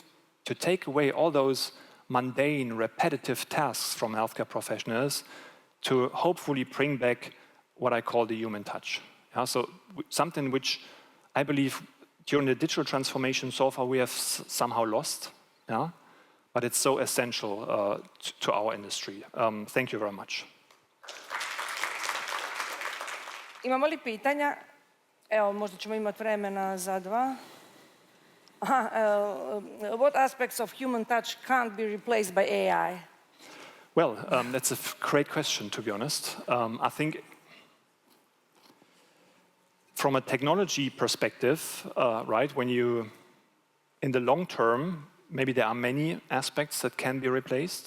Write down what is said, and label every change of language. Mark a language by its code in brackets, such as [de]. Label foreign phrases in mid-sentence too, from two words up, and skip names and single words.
[en] To take away all those mundane, repetitive tasks from healthcare professionals to hopefully bring back what I call the human touch. Yeah, so something which I believe during the digital transformation so far we have somehow lost, yeah? But it's so essential to our industry. Thank you very much. [hr] Imamo li pitanja? Evo, možda ćemo imati vremena za dva. [en] What aspects of human touch can't be replaced by AI? Well, that's a great question, to be honest. I think from a technology perspective, right, when you, in the long term, maybe there are many aspects that can be replaced.